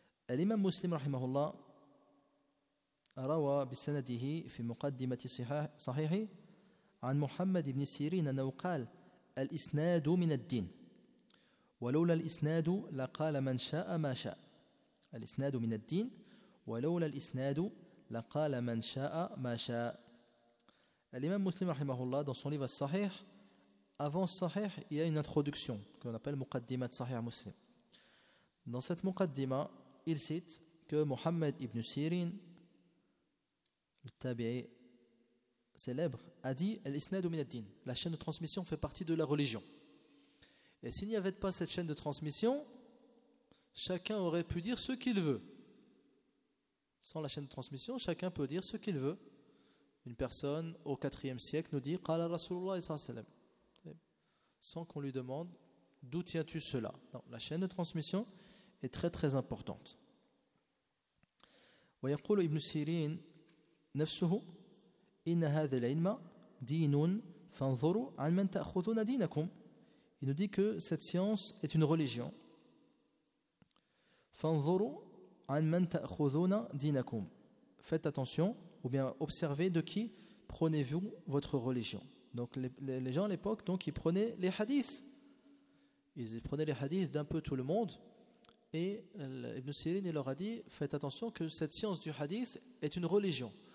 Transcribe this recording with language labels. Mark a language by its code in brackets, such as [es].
[ar] الإمام مسلم رحمه الله روى بسنده في مقدمة صحيح عن محمد بن سيرين أنه قال الإسناد من الدين ولولا الإسناد لقال من شاء ما شاء. الإسناد من الدين ولولا الإسناد لقال من شاء ما شاء. الإمام مسلم رحمه الله [fr] dans son livre الصحيح, avant الصحيح il y a une introduction qu'on appelle مقدمة صحيح مسلم. Dans cette مقدمة il cite que Muhammad ibn Sirin, le tabi'i célèbre, a dit [ar] al-isnad min ad-din, [fr] la chaîne de transmission fait partie de la religion. Et s'il n'y avait pas cette chaîne de transmission, chacun aurait pu dire ce qu'il veut. Sans la chaîne de transmission, chacun peut dire ce qu'il veut. Une personne au 4e siècle nous dit [ar] qala rasulullah sallallahu alayhi wa sallam, [fr] sans qu'on lui demande d'où tiens-tu cela. Non, la chaîne de transmission est très très importante. [ar] ويقول ابن سيرين نفسه إن هذا العلم دين فانظروا عن من تأخذون دينكم. [fr] Il nous dit que cette science est une religion. [ar] فانظروا عن من تأخذون دينكم. [fr] Faites attention ou bien observez de qui prenez-vous votre religion. Donc les gens à l'époque donc ils prenaient les hadiths. Ils prenaient les hadiths d'un peu tout le monde. Et Ibn Sirin leur a dit, faites attention que cette science du hadith est une religion.